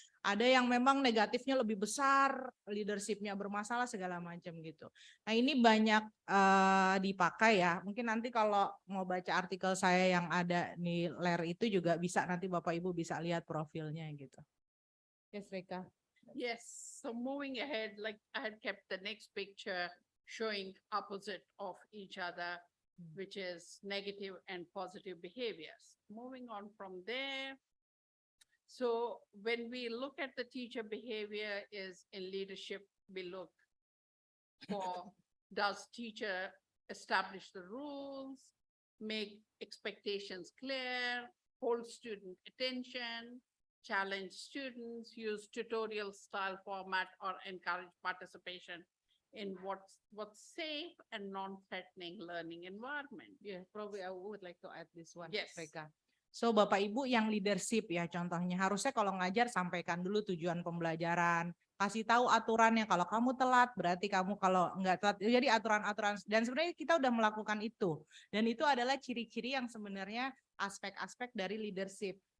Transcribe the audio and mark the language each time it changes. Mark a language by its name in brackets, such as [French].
[Indonesian] Ada yang memang negatifnya lebih besar, leadership-nya bermasalah segala macam gitu. Nah ini banyak dipakai ya. Mungkin nanti kalau mau baca artikel saya yang ada di layar itu juga bisa nanti Bapak Ibu bisa lihat profilnya gitu. [English] Yes, Rekha. Yes, so moving ahead, like I had kept the next picture showing opposite of each other, which is negative and positive behaviors. Moving on from there, so when we look at the teacher behavior is in leadership, we look for does teacher establish the rules, make expectations clear, hold student attention, challenge students, use tutorial style format, or encourage participation in what's safe and non-threatening learning environment. Yeah, probably I would like to add this one, Yes. Rekha. [Indonesian] So Bapak Ibu yang leadership ya contohnya harusnya kalau ngajar sampaikan dulu tujuan pembelajaran, kasih tahu aturannya, kalau kamu telat berarti kamu kalau enggak telat, jadi aturan-aturan, dan sebenarnya kita udah melakukan itu dan itu adalah ciri-ciri yang sebenarnya aspek-aspek dari leadership.